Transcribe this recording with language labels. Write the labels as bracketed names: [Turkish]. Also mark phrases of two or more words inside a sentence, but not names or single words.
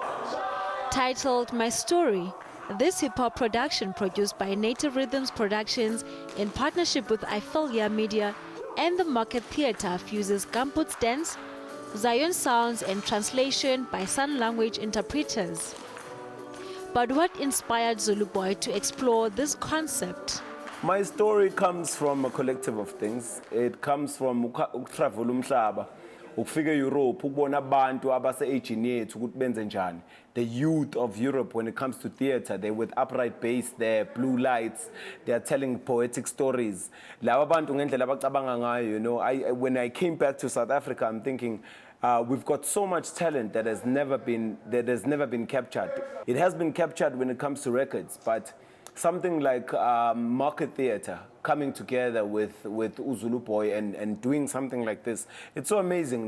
[English] Titled My Story, this hip-hop production produced by Native Rhythms Productions in partnership with Ifelia Media and the Market Theatre fuses Gumput's dance, Zion sounds and translation by sign language interpreters. But what inspired Zulu Boy to explore this concept? My story comes from a collective of things. It comes from travel [Zulu] umhlaba, ukufika Europe, ukubona abantu abase-aging yethu ukuthi benze njani. [English] The youth of Europe, when it comes to theatre, they're with upright bass, they're blue lights, they are telling poetic stories. [Zulu] Laba bantu ngendlela abacabanga ngayo, [English] you know, when I came back to South Africa, I'm thinking, we've got so much talent that has never been captured. It has been captured when it comes to records, but something like Market Theatre coming together with Zulu Boy and doing something like this, it's so amazing.